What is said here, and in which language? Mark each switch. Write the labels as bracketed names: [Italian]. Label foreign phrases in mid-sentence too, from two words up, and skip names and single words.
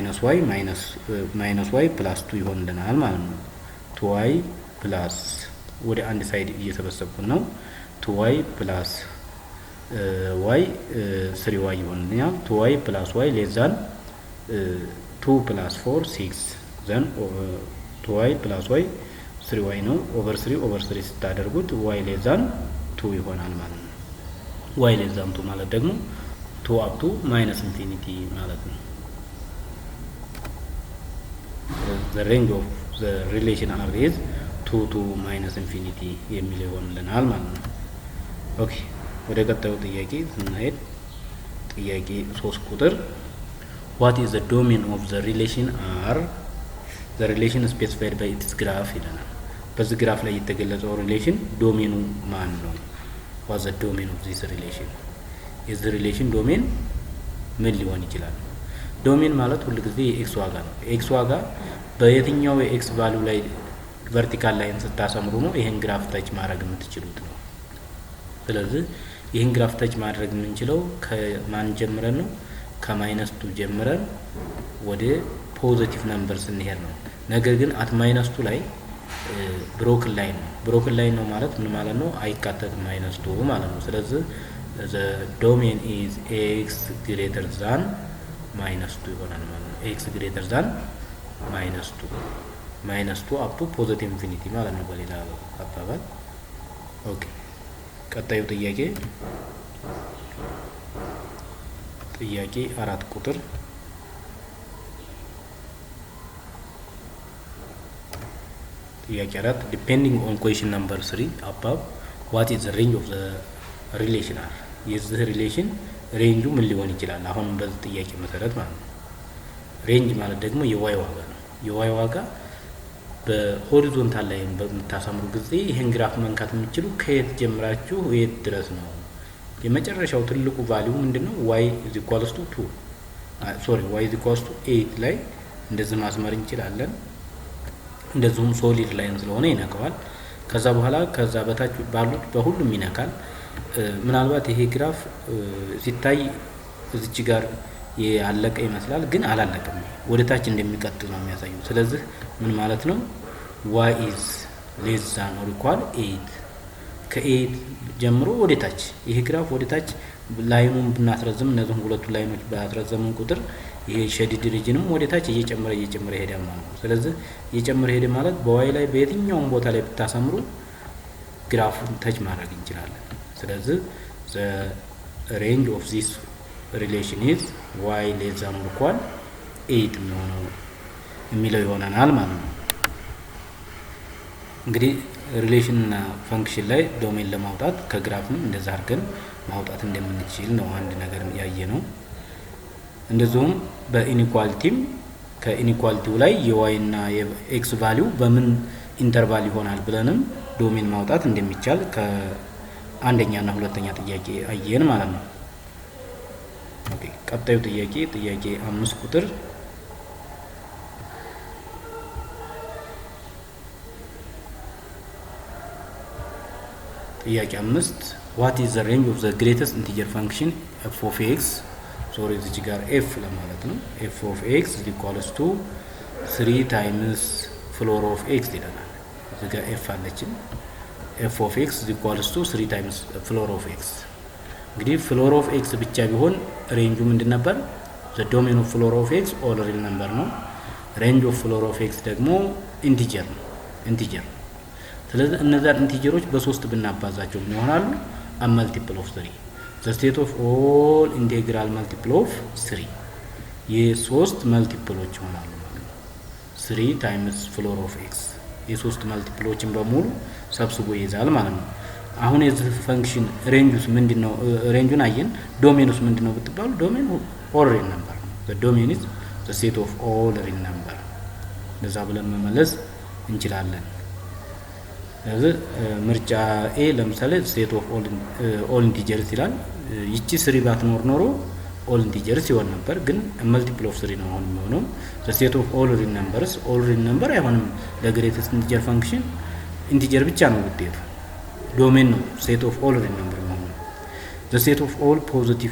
[English] -y plus 2 [Amharic] ይሆንልናል ማለት ነው። [English] two y plus [Amharic] ወደ አንድ ሳይድ እየሰበሰብኩን ነው። [English] two y plus y 3y [Amharic] ይሆንልኛል። [English] two y plus y less than 2 plus 4 6 then two y plus y 3y [Amharic] ነው። ኦቨር 3 ስታደርጉት [English] y less than 2 [Amharic] ይሆናል ማለት ነው። [English] y less than 2 [Amharic] ማለት ደግሞ [English] 2 up to minus infinity [Amharic] ማለት ነው። [English] the range of the relation r is 2 to minus infinity [Amharic] የሚለው ይሆንልናል ማለት ነው። ኦኬ ወደ ቀጣዩ ጥያቄ ስንሄድ ጥያቄ 3 ቁጥር [English] what is the domain of the relation r the relation specified by its graph [Amharic] ይለናል። በዚህ ግራፍ ላይ የተገለጸው ሪሌሽን ዶሜኑ ማን ነው? [English] what is the domain of this relation? [Amharic] የዚህ ሪሌሽን ዶሜን ምን ሊሆን ይችላል? ዶሜን ማለት ሁሉ ጊዜ የኤክስ ዋጋ ነው። ኤክስ ዋጋ በየትኛው የኤክስ ቫልዩ ላይ [English] vertical line [Amharic] ስታሰምሩ ነው ይሄን ግራፍ ታች ማድረግ የምትችሉት ነው። ስለዚህ ይሄን ግራፍ ታች ማድረግ የምንችለው ከማን ጀምረን ነው? ከ-2 ጀምረን ወደ [English] positive number [Amharic] ስንሄድ ነው። ነገር ግን አት -2 ላይ [English] broken line [Amharic] ነው። [English] broken line [Amharic] ነው ማለት ምን ማለት ነው? አይካተትም -2 ማለት ነው። ስለዚህ [English] the domain is x greater than -2 [Amharic] ይሆናል ማለት ነው። [English] x greater than -2 up to positive infinity [Amharic] ማለት ነው በሌላ አባባል። ኦኬ ቀጣዩ ጥያቄ 4 ቁጥር ጥያቄ 4 [English] depending on question number 3 above what is the range of the relation r [Amharic] የዚህ ሪሌሽን ሬንጁ ምን ሊሆን ይችላል? አሁን በዚህ ጥያቄ መሰረት ማለት ነው። ሬንጅ ማለት ደግሞ የዋይ ዋጋ ነው። የዋይ ዋጋ በሆሪዞንታል ላይ በምታሰምሩ ጊዜ ይሄን ግራፍ መንካት የምትችሉ ከየት ጀምራችሁ የት ድረስ ነው? የመጨረሻው ትልቁ ቫልዩ ምንድነው? [English] y is equals to 2 y is equals to 8 [Amharic] ላይ እንደዚህ ማስመር እንችላለን። እንደዚሁም [English] solid line [Amharic] ስለሆነ ይነካዋል። ከዛ በኋላ ከዛ በታች ባሉት በሁሉም ይነካል። ምናልባት ይሄ ግራፍ ሲታይ እዚች ጋር ያለቀ ይመስላል፣ ግን አላለቀም። ወደ ታች እንደሚቀጥል ነው የሚያሳየው። ስለዚህ ምን ማለት ነው? [English] y is less than or equal 8 [Amharic] ከ8 ጀምሮ ወደ ታች ይሄ ግራፍ ወደ ታች ላይኑን ብናስረዝም እነዚህ ሁለቱ ላይኖች ባስረዘምን ቁጥር ይሄ ሼዲድ ሪጅንም ወደ ታች እየጨመረ ይሄዳል ማለት ነው። ስለዚህ እየጨመረ ሄደ ማለት በዋይ ላይ በየትኛውም ቦታ ላይ ብታሰምሩ ግራፉን ታች ማድረግ እንችላለን። ስለዚህ [English] the range of this relation is y less than or equal 8 [Amharic] ነው የሚለው ይሆናል ማለት ነው። እንግዲህ ሪሌሽን እና ፈንክሽን ላይ ዶሜን ለማውጣት ከግራፍም እንደዛ አድርገን ማውጣት እንደምንችል ነው አንድ ነገር ያየ ነው። እንደዚሁም በኢኒኳሊቲም ከኢኒኳሊቲው ላይ የዋይ እና የኤክስ ቫልዩ በምን ኢንተርቫል ይሆናል ብለንም ዶሜን ማውጣት እንደሚቻል ከአንደኛ እና ሁለተኛ ጥያቄ አየን ማለት ነው። ኦኬ ቀጣዩ ጥያቄ 5 ቁጥር ጥያቄ 5 [English] what is the range of the greatest integer function f of x [Amharic] ሶሪ እዚህ ጋር f ለማለት ነው። [English] f of x is equals to 3 times floor of x [Amharic] ይላል። እዚህ ጋር f አለችን። [English] f of x is equals to 3 times floor of x። [Amharic] እንግዲህ [English] floor of x [Amharic] ብቻ ቢሆን ሬንጁ ምንድን ነበር? [English] the domain of floor of x all real number [Amharic] ነው። [English] range of floor of x [Amharic] ደግሞ ኢንቲጀር ነው። ስለዚህ እነዛን ኢንቲጀሮች በ3 ብናባዛቸው ምን ይሆናሉ? [English] a multiple of 3 the state of all integral multiple of 3 [Amharic] የሶስት መልቲፕሎች ይሆናሉ ማለት ነው [English] 3 times floor of x [Amharic] የሶስት መልቲፕሎችን በሙሉ ሰብስቦ ይይዛል ማለት ነው አሁን የዚህ ፈንክሽን ሬንጁስ ምንድነው ሬንጁን አየን ዶሜኑስ ምንድነው ብትባሉ [English] domain all real number the domain is the set of all real number [Amharic] ለዛ ብለን መመለስ እንችላለን ስለዚህ ምርጫ ኤ ለምሳሌ [English] set of all integers [Amharic] ይላል ይቺ 3 ባትኖር ኖሮ [English] all integers [Amharic] ይሆን ነበር ግን [English] multiple of 3 [Amharic] ነው አሁን የሚሆነው [English] the set of all real numbers all real number [Amharic] አይሆንም ለግሬተስት ኢንቲጀር ፈንክሽን ኢንቲጀር ብቻ ነው ውጤቱ ዶሜን ነው [English] set of all real number [Amharic] ነው [English] the set of all positive